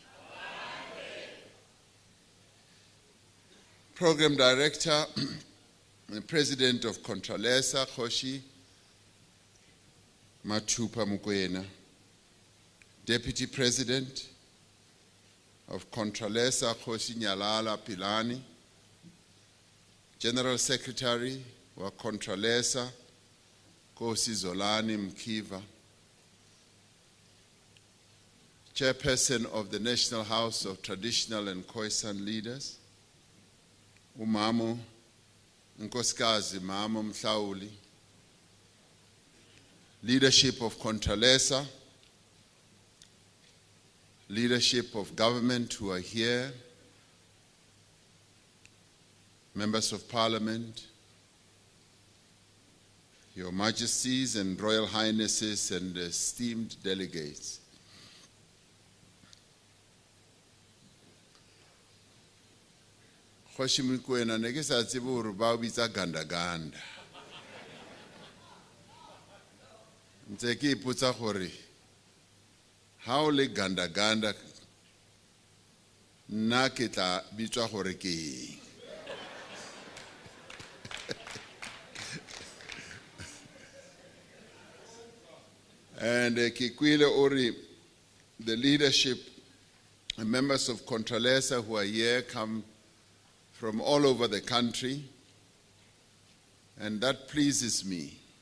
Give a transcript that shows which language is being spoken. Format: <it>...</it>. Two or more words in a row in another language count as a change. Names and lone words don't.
<en>Program Director and President of Contralesa, Khoshi Mathupa Mokoena. Deputy President of Contralesa, Khoshi Nyalala Pilani. General Secretary wa Contralesa, Kosi Zolani Mkiva. Chairperson of the National House of Traditional and Khoisan Leaders, Umamo Nkosikazi Mamo Mhlauli. Leadership of Contralesa, leadership of government who are here, members of parliament, your majesties and royal highnesses and esteemed delegates.</en> <st>Khoshi Mokoena ne ke sa tsebe hore ba bitsa ganda-ganda. Ntse ke ipotsa gore ha o le ganda-ganda nna ke tla bitswa gore ke eng.</st> <en>And Kikwile Ori, the leadership and members of Contralesa who are here come from all over the country, and that pleases me.</en>